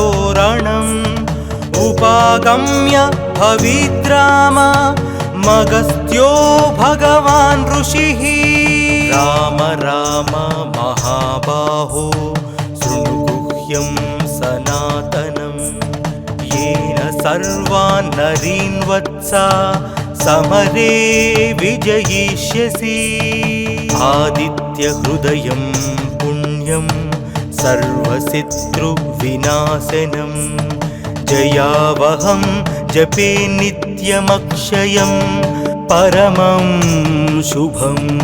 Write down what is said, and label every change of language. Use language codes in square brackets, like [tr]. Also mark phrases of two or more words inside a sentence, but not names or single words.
[sa] रणं उपागम्य भविद्राम मगस्त्यो भगवान् ऋषिः राम राम महाबाहो शृणु गुह्यं सनातनं येन सर्वान् नरीन् वत्स समरे विजयिष्यसि आदित्यहृदयं पुण्यं सर्वशत्रुविनाशनं जयावहं जपे नित्यमक्षयं परमं शुभं